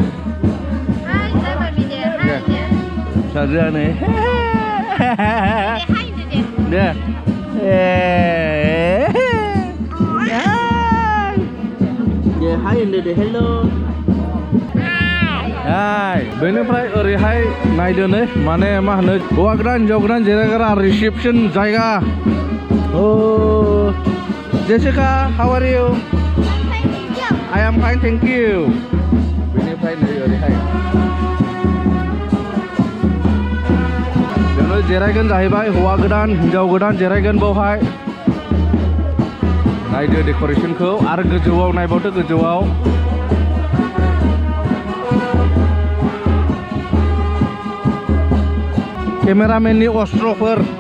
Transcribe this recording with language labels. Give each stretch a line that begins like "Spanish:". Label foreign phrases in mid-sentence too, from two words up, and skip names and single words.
Bodo: साजायानो दे हाय होनदो हेलौ बेनिफ्राय ओरैहाय नायदो नै माने मा होनो हौवा गोदान हिन्जाव गोदान जिरायग्रा रिसेपसन जायगा ओ जेसिका
English: how are you I am fine thank you
Bodo: बेनिफ्राय नै ओरैहाय बेयावनो जिरायगोन जाहैबाय हौवा गोदान हिन्जाव गोदान जिरायगोन बावहाय नायदो डेक'रेशनखौ आरो गोजौआव नायबावदो गोजौआव केमेरामेननि अस्त्रफोर